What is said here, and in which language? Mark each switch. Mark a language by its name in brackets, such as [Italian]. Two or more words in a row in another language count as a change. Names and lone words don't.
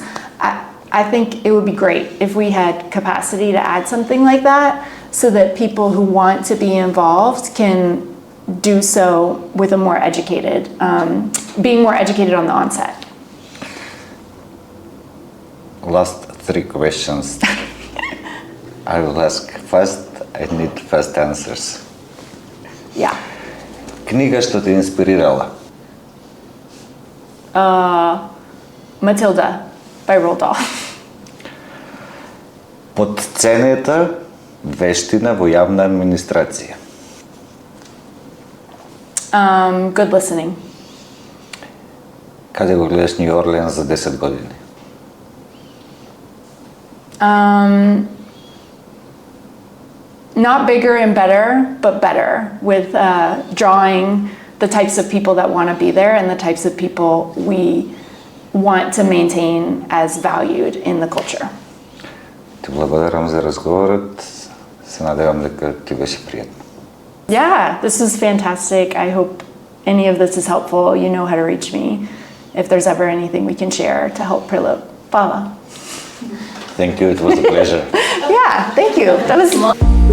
[English] I think it would be great if we had capacity to add something like that, so that people who want to be involved can do so with a more educated, being more educated on the onset. Last 3 questions. I will ask first. I need fast answers. Yeah. [Macedonian] Книга што те инспирирала? [English] Matilda by Roald Dahl. [Macedonian] Потценета вештина во јавна администрација? [English] Good listening. [Macedonian] Каде го гледаш Њу Орлеанс за 10 години? [English] Not bigger and better, but better, with drawing the types of people that want to be there and the types of people we want to maintain as valued in the culture. [Macedonian] Ти благодарам за разговорот. Се надевам дека ти беше пријатно. [English] Yeah, this is fantastic. I hope any of this is helpful. You know how to reach me if there's ever anything we can share to help Pala. Thank you, it was a pleasure. Yeah, thank you. That was